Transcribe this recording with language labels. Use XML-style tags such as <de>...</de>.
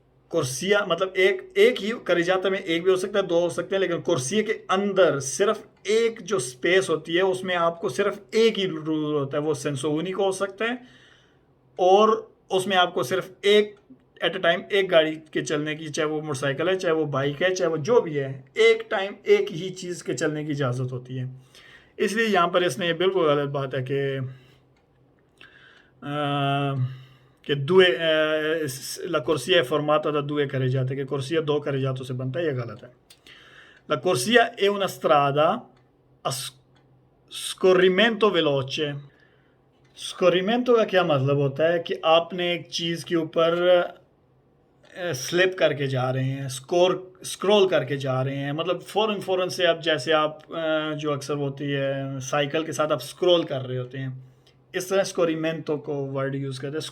<hi>कुर्सिया मतलब एक ही, करेजाता में एक भी हो सकता है, दो हो सकते हैं, लेकिन कुर्सिया के अंदर सिर्फ एक जो स्पेस होती है उसमें आपको सिर्फ एक ही रूल होता है, वो सेंसो ऊनिको हो सकता है, और उसमें आपको सिर्फ एक एट अ टाइम एक गाड़ी के चलने की, चाहे वो मोटरसाइकिल है, चाहे वो बाइक है, चाहे वो जो भी है, एक टाइम एक ही चीज़ के चलने की इजाज़त होती है। इसलिए यहाँ पर इसने बिल्कुल गलत बात है कि</hi> <it>due la corsia è formata da due carreggiate,</it> <hi>che corsia दो carreggiato से बनता है, ये गलत है।</hi> <it>La corsia è una strada a scorrimento veloce।</it> <hi>स्कोरिमेंटो का क्या मतलब होता है कि आपने एक चीज़ के ऊपर स्लिप करके जा रहे हैं, स्क्रॉल करके जा रहे हैं, मतलब फ़ौरन से आप, जैसे आप जो अक्सर होती है साइकिल के साथ आप स्क्रॉल कर रहे होते हैं, इस तरह स्कोरिमेंटो को वर्ड यूज़ करते हैं।</hi>